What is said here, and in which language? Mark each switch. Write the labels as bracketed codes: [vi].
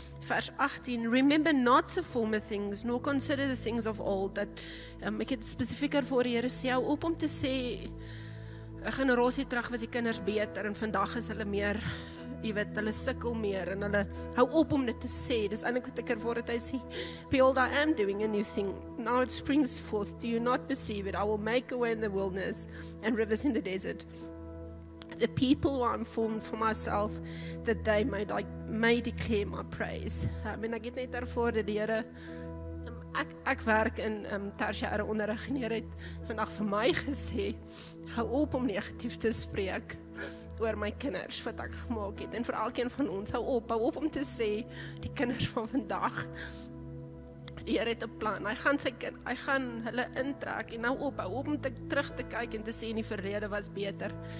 [en] Vers 18, remember not the former things, nor consider the things of old. [af] Dat, ek het spesifieker voor die Here sê, hou op om te sê, 'n generasie terug was die kinders beter, en vandag is hulle meer, jy weet, hulle sukkel meer, en hulle hou op om dit te sê. Dis eintlik wat ek ervoor het, hy sê, [en] behold, I am doing a new thing, now it springs forth, do you not perceive it? I will make a way in the wilderness, and rivers in the desert. The people who I'm formed for myself, that they may declare my praise. [af] En ek het net ervoor dat die Here, ek werk in tersiêre onderrig, en die Here het vandag vir my gesê, hou op om negatief te spreek oor my kinders wat ek gemaak het, en vir elkeen van ons, hou op om te sê, die kinders van vandag, die Here het 'n plan, hy gaan hulle intrek, en hou op om terug te kyk en te sê, in die verlede was beter.